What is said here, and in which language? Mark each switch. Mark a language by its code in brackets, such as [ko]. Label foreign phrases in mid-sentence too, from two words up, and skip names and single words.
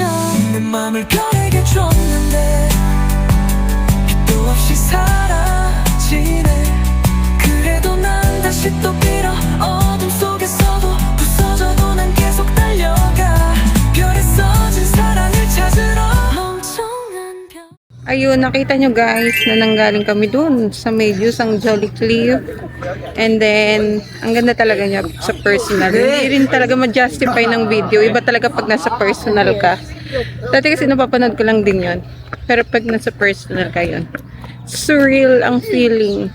[ko] 내 맘을 별에게 줬는데 빛도 없이 사라지네. 그래도 난 다시 또 빌어. 어둠 속에서도 부서져도 난 계속 달려가. 별에 써진 사랑을 찾으러. 멍청한 별. [tl] Ayun, nakita nyo guys na nanggaling kami dun sa Medios, ang Jolly Cliff. [en] And then, [tl] ang ganda talaga niya sa personal. Hindi rin talaga ma-justify ng video. Iba talaga pag nasa personal ka. Dati kasi napapanood ko lang din yon. Pero pag nasa personal ka yun, surreal ang feeling.